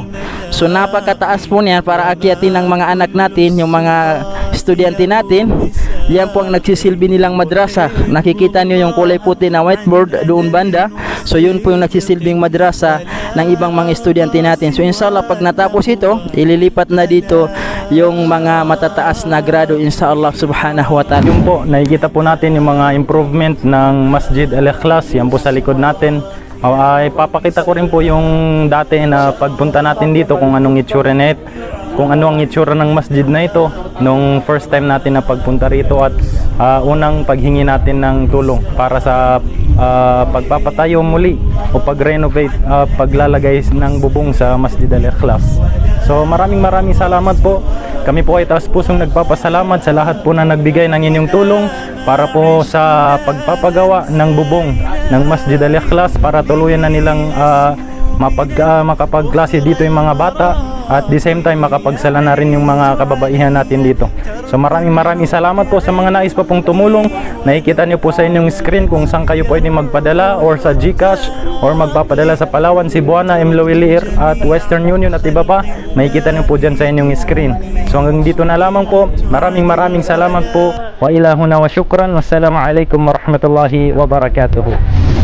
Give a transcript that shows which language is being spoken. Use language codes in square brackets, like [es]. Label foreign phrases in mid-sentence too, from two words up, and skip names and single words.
[tl] So napakataas po niyan para akyatin ng mga anak natin, yung mga estudyante natin. Yan po ang nagsisilbi nilang madrasa. Nakikita niyo yung kulay puti na whiteboard doon banda. So yun po yung nagsisilbing madrasa ng ibang mga estudyante natin. So inshallah pag natapos ito, ililipat na dito yung mga matataas na grado [ar] إن شاء الله سبحانه وتعالى. [tl] Yun po, nakikita po natin yung mga improvement ng Masjid Al-Ikhlas. Yan po sa likod natin. Ay papakita ko rin po yung dati na pagpunta natin dito kung anong itsura na ito, kung ano ang itsura ng masjid na ito nung [en] first time [tl] natin na pagpunta rito, at unang paghingi natin ng tulong para sa pagpapatayo muli o pag-renovate, paglalagay ng bubong sa Masjid Al-Ikhlas. So maraming salamat po. Kami po ay taos pusong nagpapasalamat sa lahat po na nagbigay ng inyong tulong para po sa pagpapagawa ng bubong ng Masjid Al-Ikhlas para tuluyan na nilang makapagklase dito yung mga bata [en] at the same time [tl] makapagsala na rin yung mga kababaihan natin dito. So maraming salamat po sa mga nais pa pong tumulong. Nakikita niyo po sa inyong screen kung saan kayo pwede magpadala or sa GCash or magpapadala sa Palawan, Cebuana, Imloilir at Western Union at iba pa. Makikita niyo po dyan sa inyong screen. So hanggang dito na lamang po. Maraming salamat po. Wa ilahuna wa syukran. [ar] والسلام عليكم ورحمة الله وبركاته.